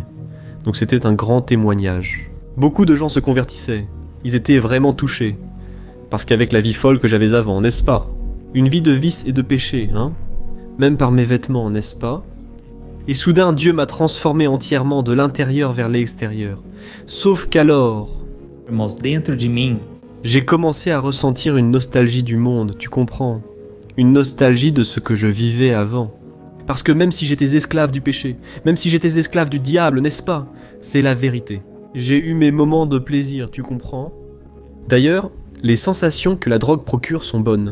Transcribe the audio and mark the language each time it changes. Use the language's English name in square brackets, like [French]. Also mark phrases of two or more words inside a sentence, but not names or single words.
[French] Donc c'était un grand témoignage. Beaucoup de gens se convertissaient. Ils étaient vraiment touchés. Parce qu'avec la vie folle que j'avais avant, n'est-ce pas ? Une vie de vice et de péché, hein ? Même par mes vêtements, n'est-ce pas ? Et soudain, Dieu m'a transformé entièrement de l'intérieur vers l'extérieur. Sauf qu'alors, [Portuguese] Irmãos, dentro de mim, [French] j'ai commencé à ressentir une nostalgie du monde, tu comprends ? Une nostalgie de ce que je vivais avant. Parce que même si j'étais esclave du péché, même si j'étais esclave du diable, n'est-ce pas ? C'est la vérité. J'ai eu mes moments de plaisir, tu comprends ? D'ailleurs, les sensations que la drogue procure sont bonnes.